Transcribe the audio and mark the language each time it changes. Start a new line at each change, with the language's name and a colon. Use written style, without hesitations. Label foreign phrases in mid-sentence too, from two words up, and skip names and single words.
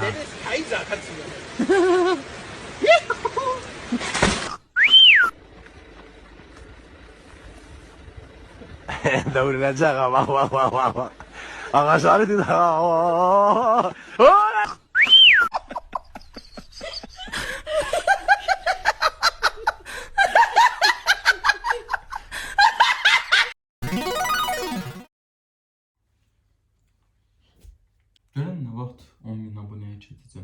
German: Kaiser kannst du mir.
Turkish: Devrilecek ama bak. Ağaçları dinle.
Azerbaijani: Görən nə vaxt 10.000 abunəyə çatacağım.